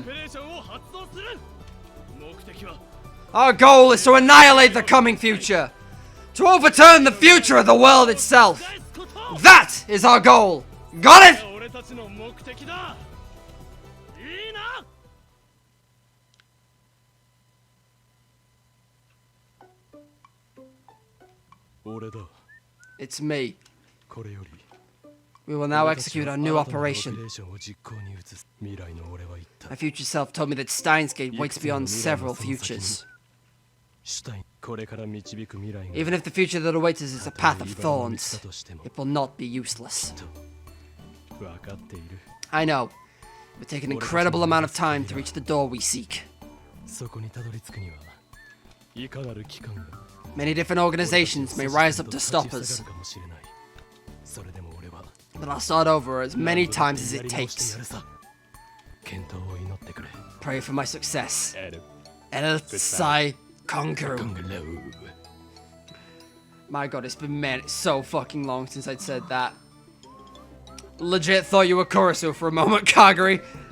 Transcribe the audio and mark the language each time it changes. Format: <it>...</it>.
<ja>オペレーションを発動する目的は</ja> <en>Our goal is to annihilate the coming future, to overturn the future of the world itself.</en> <ja>返すこと</ja> <en>That is our goal. Got it?</en> <ja>俺たちの目的だいいな俺だ</ja> <en>It's me.</en> <ja>これより</ja> <en>We will now execute our new</en> <ja>新たなオペレ</ja> <en>operation.</en> <ja>ーションを実行に移す未来の俺は言った</ja> <en>My future self told me that Steins Gate waits beyond several futures.</en> <ja>シュタインこれから導く未来が</ja> <en>Even if the future that awaits us is a path of</en> <ja>たとえ茨の道</ja> <en>thorns,</en> <ja>だとしても</ja> <en>it will not be useless.</en> <ja>分かっている</ja> <en>I know. It will take an incredible amount of time to reach the door we seek.</en> <ja>そこにたどり着くにはいかなる機関が</ja> <en>Many different organizations may rise up to stop us,</en> <ja>かもしれないそれでも俺は</ja> <en>but I'll start over as many times as it takes.</en> <ja>健闘を祈ってくれ</ja> <en>Pray for my success.</en> <ja>エル</ja> <en>Elsai Konkaru.</en> <ja>コングラウ</ja> <en>My god, it's been so fucking long since I'd said that. Legit thought you were Kurisu for a moment, Kagari.</en>